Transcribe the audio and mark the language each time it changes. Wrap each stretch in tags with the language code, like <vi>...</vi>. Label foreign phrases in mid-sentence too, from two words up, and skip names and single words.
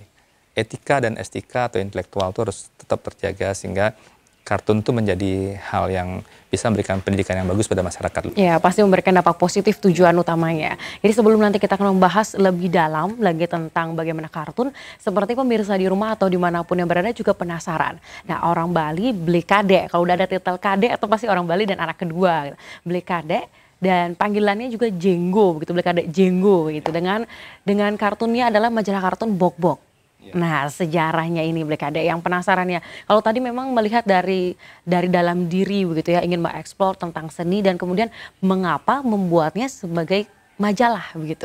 <id>Etika dan estetika atau intelektual itu harus tetap terjaga sehingga kartun itu menjadi hal yang bisa memberikan pendidikan yang bagus pada masyarakat. Ya, pasti memberikan dampak positif tujuan utamanya. Jadi sebelum nanti kita akan membahas lebih dalam lagi tentang bagaimana kartun, seperti pemirsa di rumah atau dimanapun yang berada juga penasaran. Nah, orang Bali beli kadek, kalau udah ada titel kadek atau pasti orang Bali dan anak kedua. Beli kadek dan panggilannya juga Jenggo, begitu, beli kadek Jenggo gitu. Dengan kartunnya adalah majalah kartun Bok Bok. Nah, sejarahnya ini Black Ade yang penasarannya. Kalau tadi memang melihat dari dalam diri begitu ya, ingin mengeksplor tentang seni dan kemudian mengapa membuatnya sebagai majalah begitu.</id>